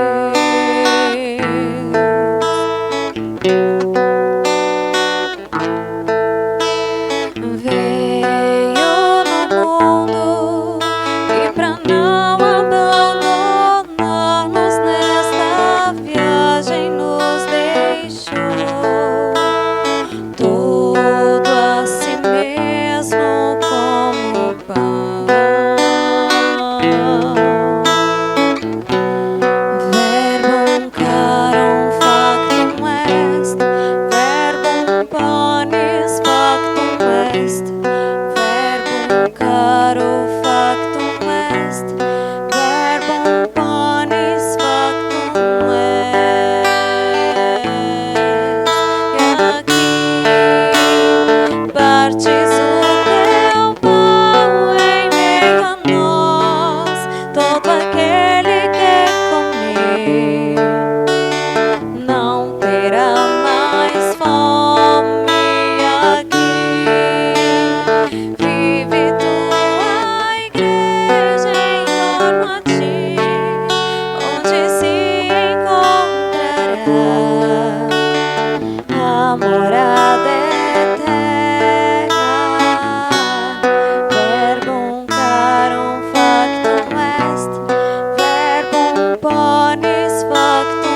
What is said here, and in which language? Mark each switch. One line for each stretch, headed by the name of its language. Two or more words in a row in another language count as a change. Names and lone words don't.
Portuguese: Veio no mundo e pra não abandonarmos nesta viagem nos deixou todo a si mesmo como pão.
Latin: Verbum carum factum est, verbum panis factum est, verbum caro factum est, verbum panis factum est.
Portuguese: E aqui partes o teu pão em meio a nós, todo aquele que comer não terá mais fome. Aqui vive tua igreja em torno a ti, onde se encontrará a morada eterna.
Latin: Verbum carum factum est, verbum panis factum